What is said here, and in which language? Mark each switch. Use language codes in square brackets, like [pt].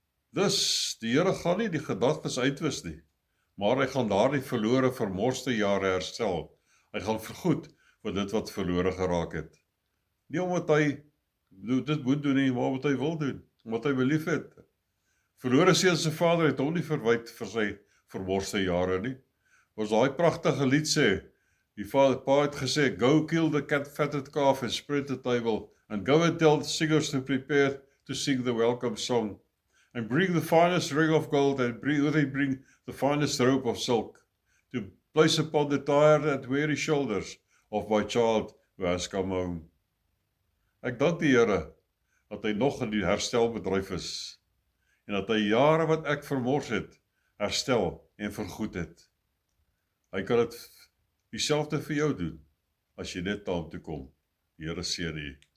[af] Dus, die Here gaan nie die gedagtes uitwis nie, maar hy gaan daar die verlore vermorste jare herstel. Hy gaan vergoed vir dit wat verlore geraak het. Nie omdat hy dit moet doen nie, maar wat hy wil doen, wat hy belief het. Verlore seun se vader het hom nie verwyd vir sy vermorste jare nie. Was daai pragtige lied sê, die pa het gesê, [en] go kill the fatted calf and spread the table, and go and tell the singers to prepare to sing the welcome song, and bring the finest ring of gold, and bring the finest robe of silk, to place upon the tired and weary shoulders of my child who has come home. [af] Ek dank die Here dat hy nog in die herstelbedryf is en dat hy jare wat ek vermors het, herstel en vergoed het. Hy kan dit dieselfde vir jou doen as jy net na hom toe kom. Die Here seën u.